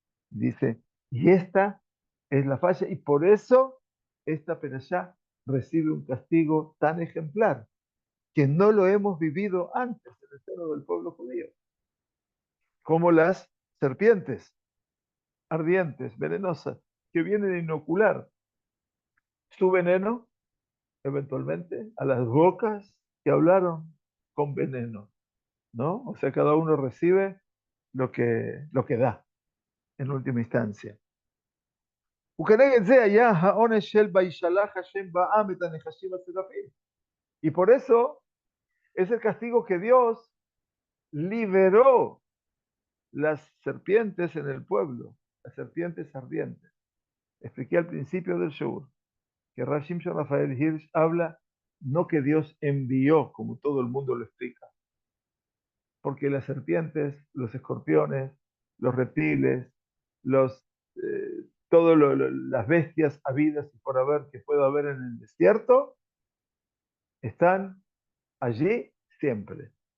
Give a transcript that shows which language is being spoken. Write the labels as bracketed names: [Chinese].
[Spanish] Dice, y esta es la falla, y por eso esta perashá recibe un castigo tan ejemplar, que no lo hemos vivido antes en el seno del pueblo judío, como las serpientes ardientes, venenosas, que vienen a inocular su veneno, eventualmente, a las bocas que hablaron con veneno, ¿no? O sea, cada uno recibe lo que da, en última instancia. [Hebrew] וכנגד זה היה העונש של וישלח השם בעם את הנחשים השרפים. [Spanish] Y por eso es el castigo que Dios liberó las serpientes en el pueblo, las serpientes ardientes. Expliqué al principio del show que Rav Shimshon Rafael Hirsch habla no que Dios envió, como todo el mundo lo explica, porque las serpientes, los escorpiones, los reptiles, todas las bestias habidas y por haber que pueda haber en el desierto, están allí siempre.